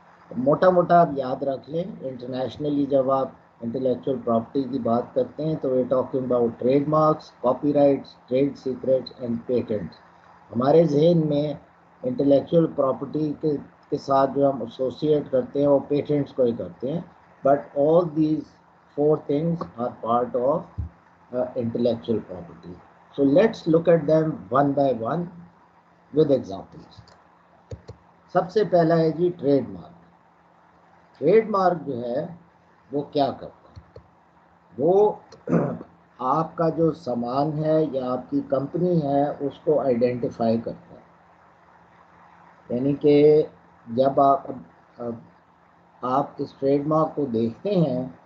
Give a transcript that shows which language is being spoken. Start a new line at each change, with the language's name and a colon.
Urdu: موٹا موٹا آپ یاد رکھ لیں، انٹرنیشنلی جب آپ انٹلیکچوئل پراپرٹی کی بات کرتے ہیں تو
English: We talking about trademarks, copyrights, trade secrets and patents.
Urdu: ہمارے ذہن میں انٹلیکچوئل پراپرٹی کے ساتھ جو ہم ایسوسیٹ کرتے ہیں وہ پیٹنٹس کو ہی کرتے ہیں،
English: But all these 4 things are part of intellectual property. So let's look at them one by one with examples.
Urdu: سب سے پہلا ہے جی ٹریڈ مارک. ٹریڈ مارک جو ہے وہ کیا کرتا ہے؟ وہ آپ کا جو سامان ہے یا آپ کی کمپنی ہے اس کو آئیڈینٹیفائی کرتا ہے. یعنی کہ جب آپ اس ٹریڈ مارک کو دیکھتے ہیں